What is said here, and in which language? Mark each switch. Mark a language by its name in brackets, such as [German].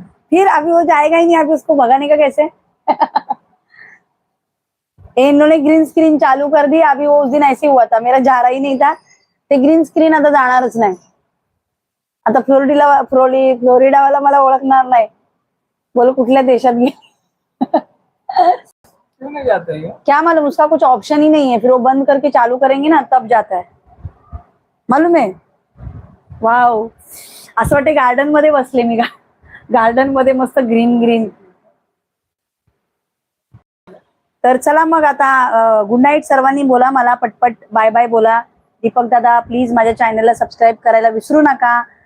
[Hindi] फिर अभी वो जाएगा ही नहीं, अभी उसको भगाने का कैसे? इन्होंने ग्रीन स्क्रीन चालू कर दी. अभी वो उस दिन ऐसे हुआ था, मेरा जा रहा ही नहीं था. [Marathi] ते ग्रीन स्क्रीन आता जाणारच नाही. आता फ्लोरिडावाला मला ओळखणार नाही. बोलो कुठल्या देशात गेली. [Hindi] क्यों नहीं जाता है? क्या मालूम, उसका कुछ ऑप्शन ही नहीं है. फिर वो बंद करके चालू करेंगे ना तब जाता है, मालूम है. [Marathi] वाव, असं वाटतं गार्डन मध्ये बसले मी. गार्डन मध्ये मस्त ग्रीन. तर चला मग आता गुड नाईट सर्वांनी. बोला मला पटपट बाय बाय बोला. दीपक दादा प्लीज माझ्या चॅनलला सबस्क्राईब करायला विसरू नका.